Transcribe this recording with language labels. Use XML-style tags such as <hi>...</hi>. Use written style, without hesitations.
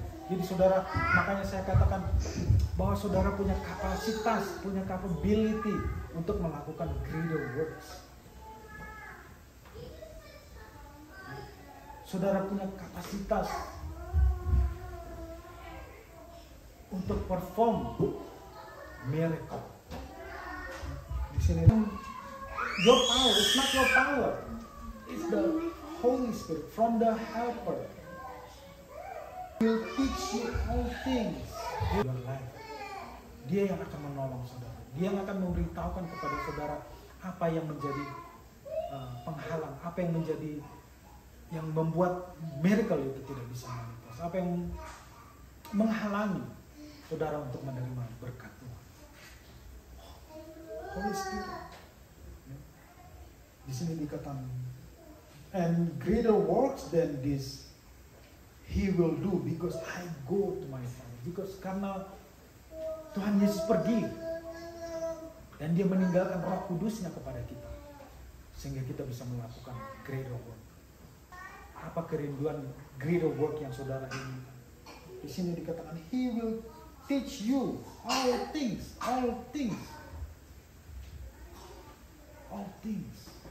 <id>Jadi saudara, makanya saya katakan bahwa saudara punya kapasitas, punya capability untuk melakukan greater works. Saudara punya kapasitas untuk</id> <en>perform miracle.</en> <id>Di sini,</id> <en>your power, it's not your power, it's the Holy Spirit from the Helper. Will teach you all things in your life.</en> <id>Dia yang akan menolong saudara. Dia yang akan memberitahukan kepada saudara apa yang menjadi penghalang, apa yang menjadi yang membuat miracle itu tidak bisa manifest, apa yang menghalangi saudara untuk menerima berkat Tuhan.</id> <en>Holy Spirit.</en> <id>Di sini dikatakan,</id> <en>and greater works than this he will do because I go to my Father.</en> <id>Because karena Tuhan Yesus pergi dan dia meninggalkan Roh Kudusnya kepada kita, sehingga kita bisa melakukan greater work. Apa kerinduan greater work yang saudara inginkan? Di sini dikatakan,</id> <en>he will teach you all things, all things, all things.</en>